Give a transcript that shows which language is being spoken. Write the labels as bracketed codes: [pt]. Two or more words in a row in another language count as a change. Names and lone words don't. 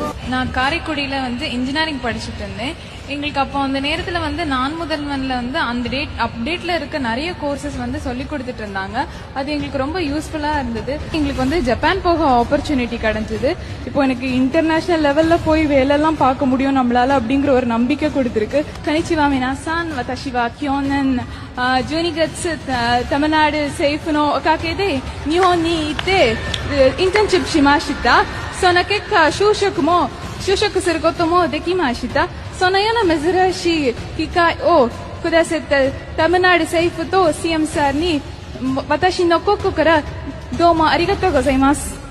[ta] நான் காரைக்குடியில வந்து இன்ஜினியரிங் படிச்சுட்டு இருந்தேன். எங்களுக்கு அப்போ அந்த நேரத்துல வந்து நான் முதல்வன்ல வந்து அந்த அப்டேட்ல இருக்க நிறைய கோர்சஸ் வந்து சொல்லி கொடுத்துட்டு இருந்தாங்க. அது எங்களுக்கு ரொம்ப யூஸ்ஃபுல்லா இருந்தது. எங்களுக்கு வந்து ஜப்பான் போக ஆப்பர்ச்சுனிட்டி கிடைச்சது. இப்போ எனக்கு [en] international level [ta] போய் வேலையெல்லாம் பார்க்க முடியும் நம்மளால அப்படிங்கிற ஒரு நம்பிக்கை கொடுத்திருக்கு. [ja] こんにちは 皆さん 私 は 去年 12月தமிழ்நாடு 政府のおかげで日本に行ってインターンシップしました。その結果就職することもできました。そのような珍しい機会をくださったタムナール政府と CM さんに私の心からどうもありがとうございます。